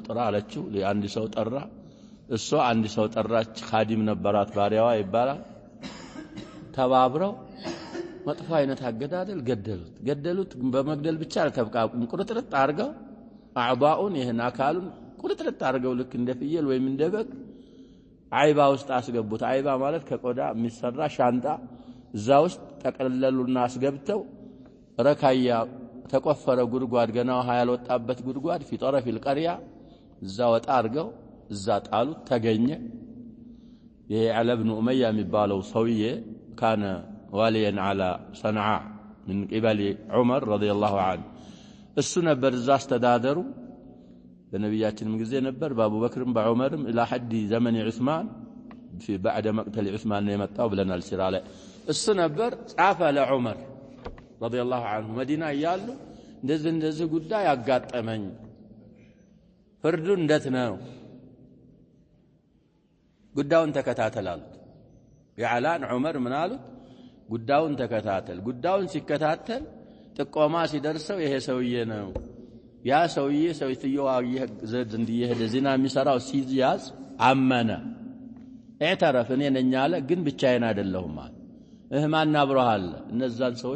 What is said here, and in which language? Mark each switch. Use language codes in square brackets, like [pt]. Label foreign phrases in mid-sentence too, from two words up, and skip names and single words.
[am] ጥራ አለችው። አንድ ሰው ጠራ። እሷ አንድ ሰው ጠራች። ኻዲም ነበራት ባሪያዋ ይባላል። ተባብረው መጥፎ አይነት አገዳደል ገደሉት። በመግደል ብቻ አልተብቃቁም። ቁርጥርጥ አርገው አዕባኡን ይሄን አካሉን ቁርጥርጥ አርገው ልክ እንደ ፍየል ወይም እንደ በግ አይባ ውስጥ አስገቡት። አይባ ማለት ከቆዳ የሚሰራ ሻንጣ እዛ ውስጥ ጠቀለሉና አስገብተው ረካያ ተቆፈረ ጉድጓድ ገና ውሃ ያልወጣበት ጉድጓድ [ar] في طرف القرية [am] እዛ ወጣ አርገው እዛ ጣሉት ተገኘ ይሄ علي بن أمية የሚባለው ሰውዬ [ar] كان واليا على صنعاء من قبل عمر رضي الله عنه [am] እሱ ነበር እዛ አስተዳደሩ በነብያችንም ጊዜ ነበር በአቡ በክርም በዑመርም [ar] الى حد زمن عثمان في بعد مقتل عثمان [am] ነው የመጣው ብለናል ሲራ ላይ እሱ ነበር ጻፈ ለዑመር [ar] رضي الله عنه [am] መዲና ያሉ እንደዚህ ጉዳይ ያጋጠመኝ ፍርዱ እንዴት ነው ጉዳዩን ተከታተላሉት ያላን ዑመር ምን አሉት ጉዳዩን ተከታተል ጉዳዩን ሲከታተል ጥቆማ ሲደርሰው ይሄ ሰውዬ ነው ያ ሰውዬ ሰውየው ዘድ እንዲሄድ ዚና የሚሰራው ሲያዝ አመነ اعترف እኔ ነኝ አለ ግን ብቻዬን አይደለሁም አለ ማን አብሮሃል እነዛን ሰዎች